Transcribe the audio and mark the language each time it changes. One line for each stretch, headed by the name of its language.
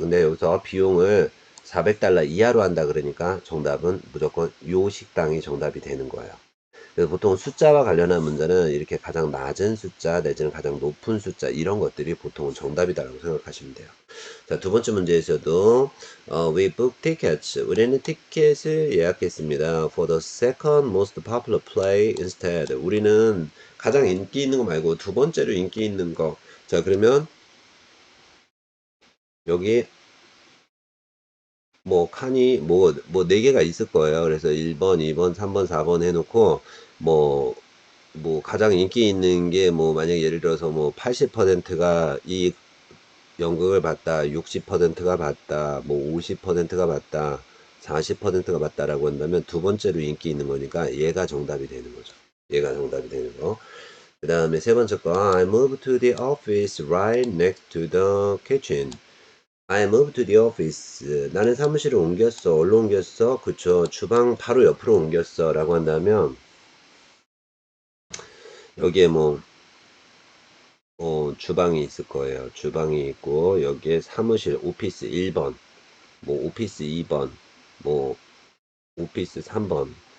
Korean: 근데 여기서 비용을 $400 이하로 한다 그러니까 정답은 무조건 요 식당이 정답이 되는 거예요. 그래서 보통 숫자와 관련한 문제는 이렇게 가장 낮은 숫자 내지는 가장 높은 숫자 이런 것들이 보통은 정답이다라고 생각하시면 돼요. 자, 두 번째 문제에서도
English: we booked tickets.
Korean: 우리는 티켓을 예약했습니다.
English: For the second most popular play instead.
Korean: 우리는 가장 인기 있는 거 말고 두 번째로 인기 있는 거. 자, 그러면 여기 뭐 칸이 뭐 4개가 있을 거예요. 그래서 1번, 2번, 3번, 4번 해놓고 뭐 가장 인기 있는 게 뭐 만약에 예를 들어서 뭐 80%가 이 연극을 봤다, 60%가 봤다, 뭐 50%가 봤다, 40%가 봤다라고 한다면 두 번째로 인기 있는 거니까 얘가 정답이 되는 거죠. 얘가 정답이 되는 거. 그 다음에 세 번째 거
English: I moved to the office right next to the kitchen. I moved to the office.
Korean: 나는 사무실을 옮겼어. 어디로 옮겼어? 그쵸. 주방 바로 옆으로 옮겼어. 라고 한다면 여기에 뭐 주방이 있을 거예요. 주방이 있고 여기에 사무실 오피스 1번 뭐 오피스 2번 뭐 오피스 3번